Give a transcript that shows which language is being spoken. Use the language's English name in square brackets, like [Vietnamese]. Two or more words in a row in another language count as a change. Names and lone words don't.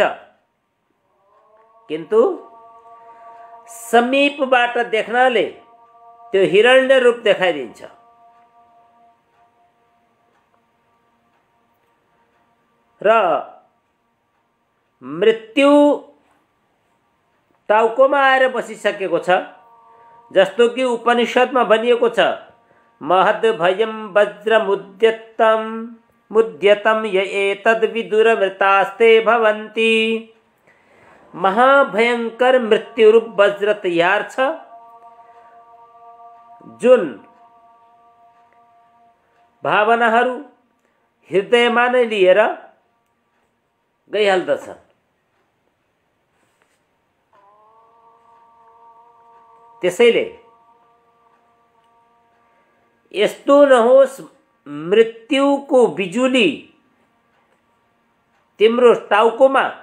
[Nepali] किन्तु समीपबाट देख्नाले त्यो हिरण्य रूप देखाइदिन्छ। र मृत्यु टाउकोमा आएर बसिसकेको छ। जस्तो कि उपनिषदमा भनिएको छ, [Sanskrit] महद् भयं वज्रमुद्यतम य एतद् विदुरमृतास्ते भवन्ति। [Nepali] महाभयंकर मृत्यु रूप वज्र तैयार छ जुन भावनाहरू हृदयमा नै लिएर गइहाल्दछन्। त्यसैले यस्तो नहोस् मृत्युको बिजुली तिम्रो टाउकोमा